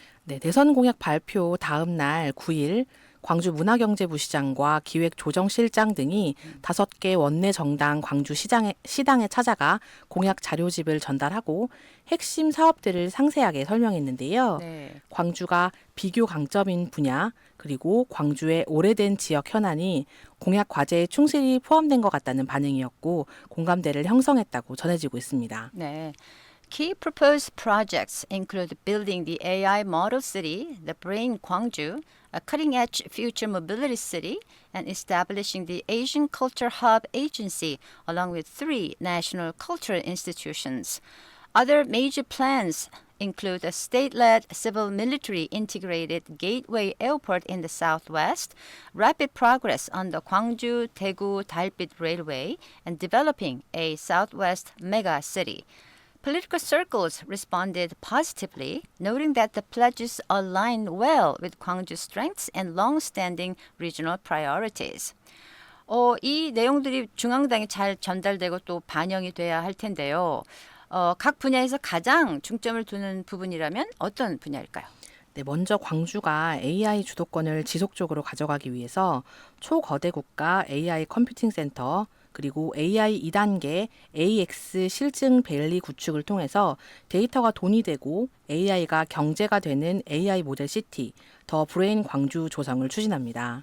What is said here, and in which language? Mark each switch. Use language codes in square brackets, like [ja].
[ko] 네, 대선 공약 발표 다음 날 9일 광주 문화경제부 시장과 기획조정실장 등이 5개 원내 정당 광주 시당에 찾아가 공약 자료집을 전달하고 핵심 사업들을 상세하게 설명했는데요. 네. 광주가 비교 강점인 분야, 그리고 광주의 오래된 지역 현안이 공약 과제에 충실히 포함된 것 같다는 반응이었고 공감대를 형성했다고 전해지고 있습니다. 네. [en] Key proposed projects include building the AI model city, the Brain Gwangju, a cutting-edge future mobility city, and establishing the Asian Culture Hub Agency, along with 3 national cultural institutions. Other major plans include a state-led civil-military integrated gateway airport in the southwest, rapid progress on the Gwangju-Daegu-Dalbit Railway, and developing a southwest mega city. Political circles responded positively, noting that the pledges align well with Gwangju's strengths and long-standing regional priorities. [ko] 이 내용들이 중앙당에 잘 전달되고 또 반영이 돼야 할 텐데요. 각 분야에서 가장 중점을 두는 부분이라면 어떤 분야일까요? 네, 먼저 광주가 AI 주도권을 지속적으로 가져가기 위해서 초거대 국가 AI 컴퓨팅 센터, 그리고 AI 2단계 AX 실증 밸리 구축을 통해서 데이터가 돈이 되고 AI가 경제가 되는 AI 모델 시티, 더 브레인 광주 조성을 추진합니다.